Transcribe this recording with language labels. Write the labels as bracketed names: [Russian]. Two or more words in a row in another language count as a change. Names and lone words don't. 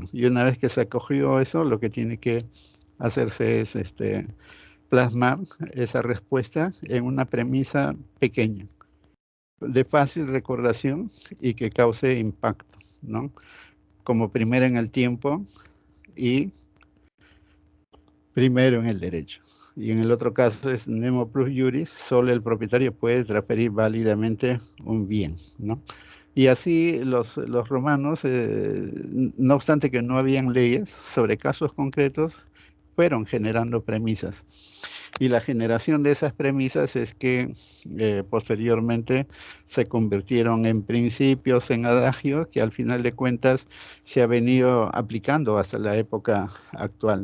[Spanish] Y una vez que se acogió eso, lo que tiene que hacerse es plasmar esa respuesta en una premisa pequeña, de fácil recordación y que cause impacto, ¿no? Como primera en el tiempo y primero en el derecho. Y en el otro caso es [Latin] nemo plus juris, [Spanish] solo el propietario puede transferir válidamente un bien, ¿no? Y así los romanos, no obstante que no habían leyes sobre casos concretos, fueron generando premisas. Y la generación de esas premisas es que posteriormente se convirtieron en principios, en adagios, que al final de cuentas se ha venido aplicando hasta la época actual.